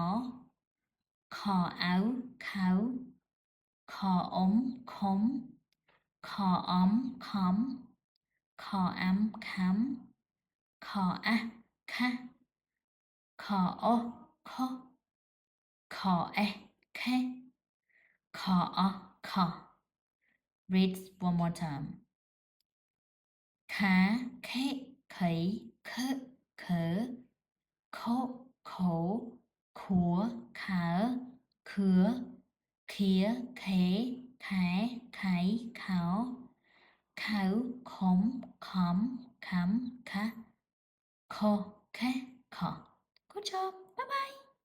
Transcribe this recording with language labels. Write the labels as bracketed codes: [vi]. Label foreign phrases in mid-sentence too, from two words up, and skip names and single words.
[km] ខអៅខៅខអ៊ំខុំខអំខំខអាំខំខអាស់ខាស់ខអូខុសខអេខេខអខ [en] read one more time [km] ខាខេខៃខខខខខួខើខឿខៀខេខែខៃខោខៅខំខំខំខាខខេខ [en] good job bye bye